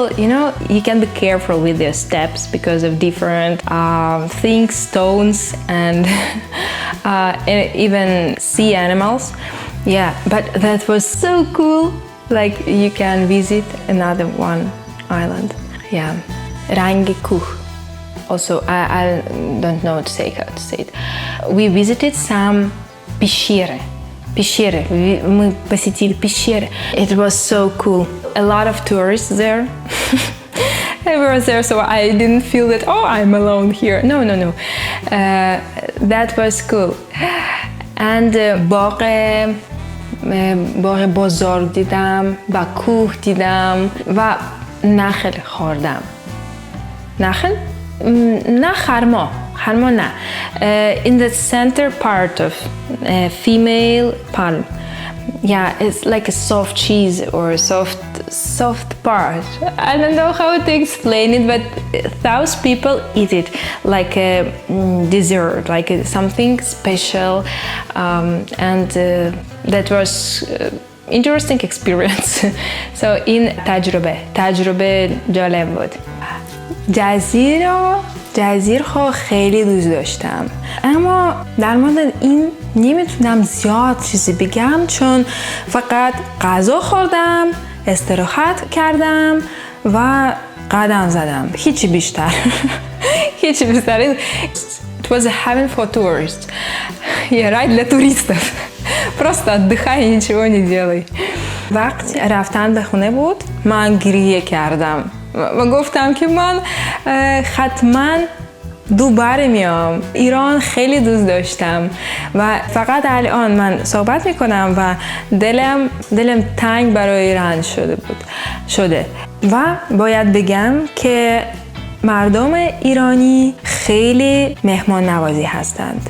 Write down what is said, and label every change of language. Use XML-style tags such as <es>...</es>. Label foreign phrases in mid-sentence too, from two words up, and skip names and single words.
<en>You can be careful with your steps because of different things, stones, and even sea animals. Yeah, but that was so cool. Like you can visit another one island. Yeah, Rangi Kuh. Also, I don't know how to say it. We visited some пещеры.</en> <ru>Мы посетили пещеры.</ru> <en>It was so cool. A lot of tourists there. Everyone was there, so I didn't feel that, I'm alone here. No. That was cool.</en> <fa>And باغ بزرگ دیدم و کوه دیدم و نخل خوردم. نخل؟ نه خرما نه.</fa> <en>In the center part of female palm. Yeah, it's like a soft cheese or a soft part. I don't know how to explain it, but those people eat it like a dessert, like something special, and that was interesting experience. So in</en> <fa>تجربه جالب بود. جزیرها خیلی دوست داشتم، اما در مورد این نمیتونم زیاد چیزی بگم چون فقط غذا خوردم، استراحت کردم و قدم زدم. هیچی بیشتر.</fa> <en>It was a heaven for tourists.</en> <ru>рай для туристов. Просто отдыхай и ничего не делай.</ru> <fa>وقتی رفتن به خونه بود من گریه کردم و گفتم که من حتما دوباره میام. ایران خیلی دوست داشتم و فقط الان من صحبت میکنم و دلم تنگ برای ایران شده و باید بگم که مردم ایرانی خیلی مهمان نوازی هستند.</fa>